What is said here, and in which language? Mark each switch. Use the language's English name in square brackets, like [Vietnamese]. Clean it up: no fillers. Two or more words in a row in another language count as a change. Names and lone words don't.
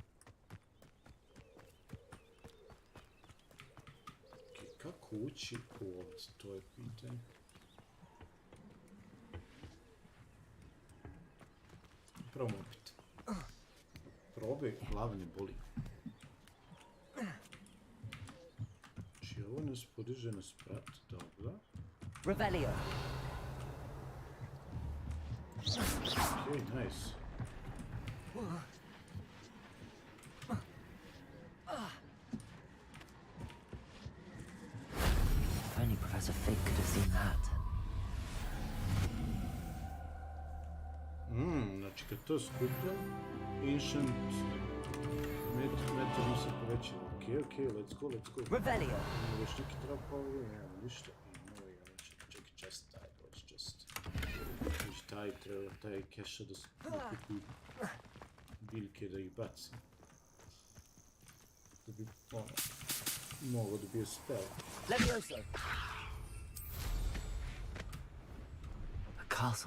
[Serbian] Ok, kako ući ovdje, to je pitanje. Probamo opet. Probaj, glava ne boli. Znači ovo nas podiže na sprat, dobro. Revelio. [English] Ok, nice. If only Professor Fig could have seen that. [Serbian] Znači kad to skupljam, Ancient metalno se povećava. [English] Ok, let's go. Revelio. [Serbian] Imamo još neki trapovi, nemamo ništa. Imamo i ono čekaj, chest taj, dođe chest. Znači taj treba, taj keša da kupi biljke da ih bacim. Da bi, ono, mogao da bio spell. Levioso. [English] A castle.